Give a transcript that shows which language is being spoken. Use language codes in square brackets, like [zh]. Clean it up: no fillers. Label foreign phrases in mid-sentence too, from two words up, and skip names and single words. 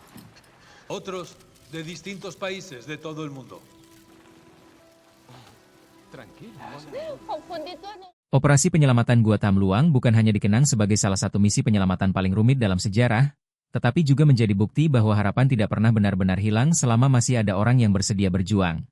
[es] Otros de distintos países de todo el mundo. [id] Operasi penyelamatan Gua Tam Luang bukan hanya dikenang sebagai salah satu misi penyelamatan paling rumit dalam sejarah, tetapi juga menjadi bukti bahwa harapan tidak pernah benar-benar hilang selama masih ada orang yang bersedia berjuang.